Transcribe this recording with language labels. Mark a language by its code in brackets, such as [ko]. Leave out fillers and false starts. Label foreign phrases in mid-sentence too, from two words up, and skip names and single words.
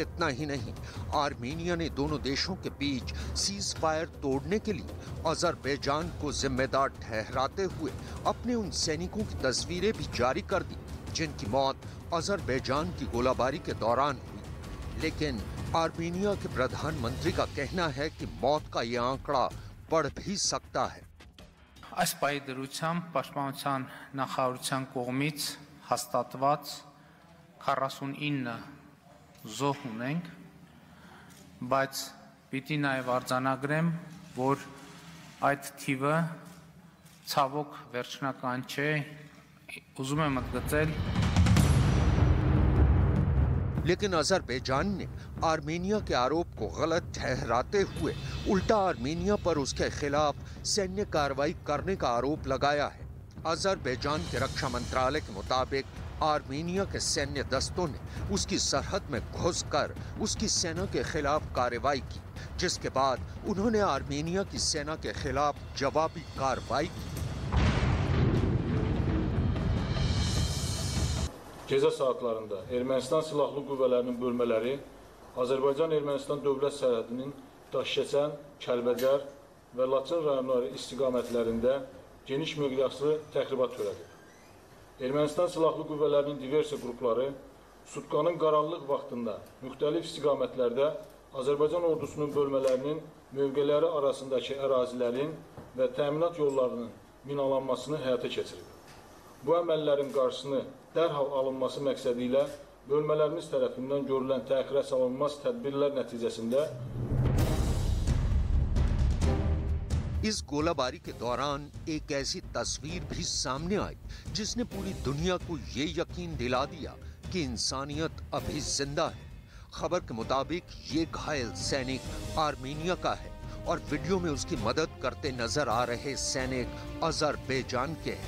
[hi] इतना ही नहीं, आर्मेनिया ने दोनों देशों के बीच सीज फायर तोड़ने के लिए अजरबैजान को जिम्मेदार ठहराते हुए अपने उन सैनिकों की तस्वीरें भी जारी कर दी जिनकी मौत अजरबैजान की गोलाबारी के दौरान हुई। लेकिन आर्मेनिया के प्रधानमंत्री का कहना है कि मौत का यह आंकड़ा बढ़ भी सकता है। [hy] Այս պահի դրությամբ Պաշտպանության նախարարության կողմից հաստատված 49 զոհ ունենք, բայց պիտի նաև արձանագրեմ, որ այդ թիվը ցավոք վերջնական չէ, ուզում եմ ընդգծել। [hi] लेकिन अजरबैजान ने आर्मेनिया के आरोप को गलत ठहराते हुए उल्टा आर्मेनिया पर उसके खिलाफ सैन्य कार्रवाई करने का आरोप लगाया है। अजरबैजान के रक्षा मंत्रालय के मुताबिक आर्मेनिया के सैन्य दस्तों ने उसकी सरहद में घुसकर उसकी सेना के खिलाफ कार्रवाई की, जिसके बाद उन्होंने आर्मेनिया की सेना के खिलाफ जवाबी कार्रवाई की। [az] Gecə saatlarında Ermənistan silahlı qüvvələrinin bölmələri Azərbaycan-Ermənistan dövlət sərhədinin Daşkəsən, Kəlbəcər və Laçın rayonları istiqamətlərində geniş miqyaslı təxribat törədib. Ermənistan silahlı qüvvələrinin diversiya qrupları sutkanın qaranlıq vaxtında müxtəlif istiqamətlərdə Azərbaycan ordusunun bölmələrinin mövqeləri arasındakı ərazilərin və təminat yollarının minalanmasını həyata keçirib. Bu əməllərin qarşısını dərhal alınması məqsədi ilə bölmələrimiz tərəfindən görülən təxirə salınmaz tədbirlər nəticəsində [hi] इस गोलाबारी के दौरान एक ऐसी तस्वीर भी सामने आई जिसने पूरी दुनिया को ये यकीन दिला दिया कि इंसानियत अभी जिंदा है। खबर के मुताबिक ये घायल सैनिक आर्मेनिया का है और वीडियो में उसकी मदद करते नजर आ रहे सैनिक अजरबैजान के हैं।